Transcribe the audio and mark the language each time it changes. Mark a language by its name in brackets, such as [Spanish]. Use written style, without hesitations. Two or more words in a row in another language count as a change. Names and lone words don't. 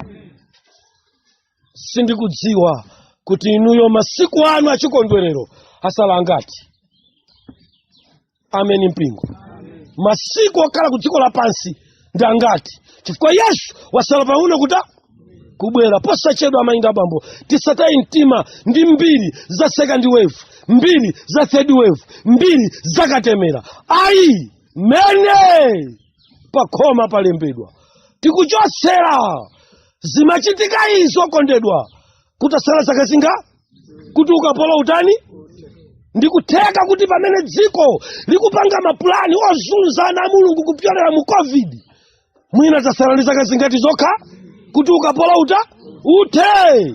[Nyanja] Sindikudziwa kuti inuyo masiku anu achikondwerero asala angati. Ameni mpingo. Masiku okhala ku dziko lapansi ndi angati, chifukwa Yesu wasala pauno kubwera posachedwa. Amainda bambo tisataye mtima ndi mbiri za [English] second wave, [Nyanja] mbiri za [English] third wave, [Nyanja] mbiri za katemera. Ayi mene pakhoma palembedwa tikuchosera. Zimachitika izo kondedwa kutasala zaka zinga kuti ukapolo utani. Ndikutheka kuti pamene dziko likupanga mapulani ozunza na Mulungu kupyolera mu COVID, mwina tasala zaka zingati zokha kuti ukapolo uthe.